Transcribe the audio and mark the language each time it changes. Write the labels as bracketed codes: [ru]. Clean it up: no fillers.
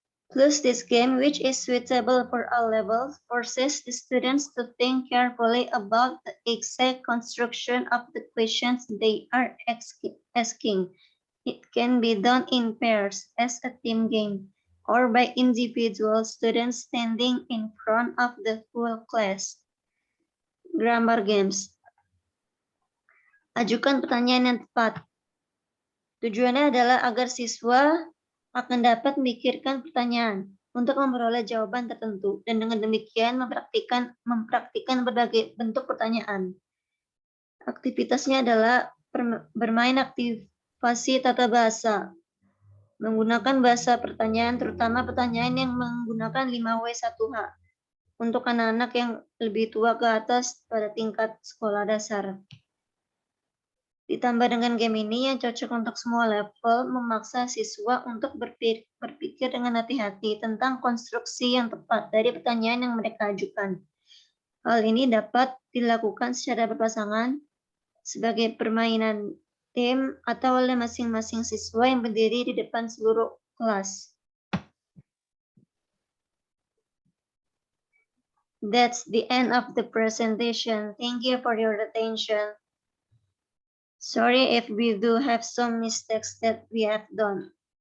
[en] Plus, this game, which is suitable for all levels, forces the students to think carefully about the exact construction of the questions they are asking. It can be done in pairs as a team game or by individual students standing in front of the full class. Grammar games. [id] Ajukan pertanyaan yang tepat. Tujuannya adalah agar siswa akan dapat memikirkan pertanyaan untuk memperoleh jawaban tertentu dan dengan demikian mempraktikkan berbagai bentuk pertanyaan. Aktivitasnya adalah bermain aktivasi tata bahasa, menggunakan bahasa pertanyaan, terutama pertanyaan yang menggunakan 5W1H untuk anak-anak yang lebih tua ke atas pada tingkat sekolah dasar. Ditambah dengan game ini yang cocok untuk semua level, memaksa siswa untuk berpikir dengan hati-hati tentang konstruksi yang tepat dari pertanyaan yang mereka ajukan. Hal ini dapat dilakukan secara berpasangan sebagai permainan tim atau oleh masing-masing siswa yang berdiri di depan seluruh kelas. [en] That's the end of the presentation. Thank you for your attention. Sorry if we do have some mistakes that we have done.